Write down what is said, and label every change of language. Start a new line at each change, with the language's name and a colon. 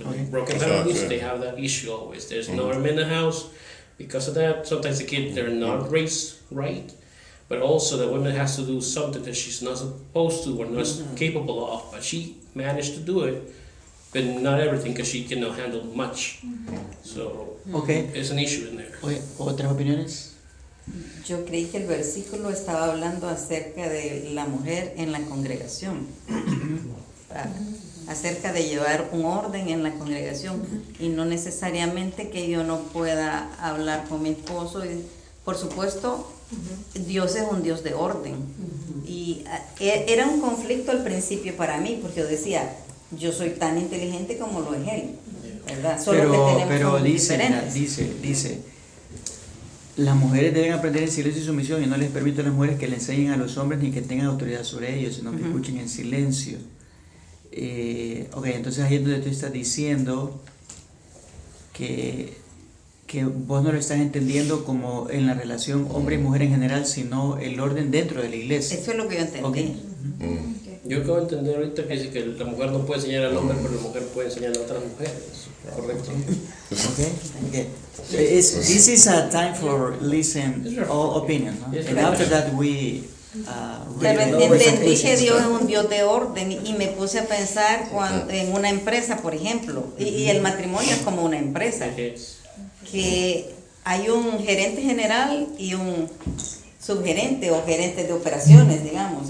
English: Broken families, they have that issue always. There's no room in the house because of that. Sometimes the kids, they're not raised right. But also the woman has to do something that she's not supposed to or not capable of, but she managed to do it. But not everything, because she cannot handle much. So, it's an issue in there.
Spanish: Oye, ¿otras opiniones? Yo creí que el versículo estaba hablando acerca de la mujer en la congregación. Acerca de llevar un orden en la congregación. Y no necesariamente que yo no pueda hablar con mi esposo. Y, por supuesto, Dios es un Dios de orden. Y era un conflicto al principio para mí, porque yo decía... Yo soy tan inteligente como lo es él, ¿verdad? Solo pero dice, las mujeres deben aprender en silencio y sumisión, y no les permito a las mujeres que le enseñen a los hombres ni que tengan autoridad sobre ellos, sino que escuchen en silencio. Entonces ahí es donde tú estás diciendo que vos no lo estás entendiendo como en la relación hombre y mujer en general, sino el orden dentro de la iglesia. Eso es lo que yo entendí. Yo acabo de entender ahorita que dice que la mujer no puede enseñar al hombre, pero la mujer puede enseñar a otras mujeres. Correcto.
English: Okay. This is a time for listen all opinion. No? And after that we
Spanish: entendí que Dios es un Dios de orden y me puse a pensar en una empresa, por ejemplo, y el matrimonio es como una empresa. Que hay un gerente general y un subgerente o gerente de operaciones, digamos.